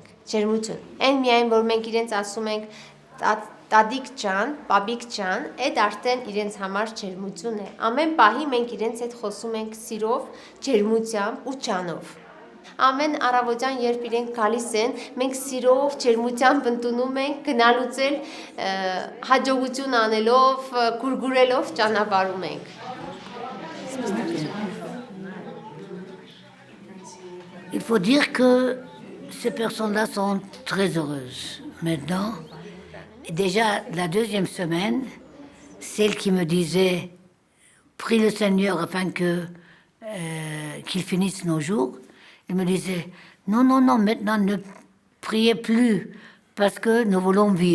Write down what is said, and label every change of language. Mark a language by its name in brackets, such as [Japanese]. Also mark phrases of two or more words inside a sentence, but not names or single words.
[Armenian] ջերմություն։ Այն միայն որ մենք իրենց ասում ենք տադիկ ջան, պապիկ ջան, այդ արդեն իրենց համար ջերմություն է։ Ամեն պահի մենք իրենց հետ խոսում ենք սիրով, ջերմությամբ ու ջանով։ Ամեն առավոտյան երբ իրենք գալիս են, մենք սիրով, ջերմությամբ ընդունում ենք գնալուց էլ հաջողություն անելով, գուրգուրելով ճանապարհում ենք։ [French] Il faut dire que ces personnes-là sont très heureuses. Maintenant, déjà la deuxième semaine, celle qui me disait « Prie le Seigneur afin qu'il finisse nos jours », il me disait « Non, non, non, maintenant ne priez plus parce que nous voulons vivre.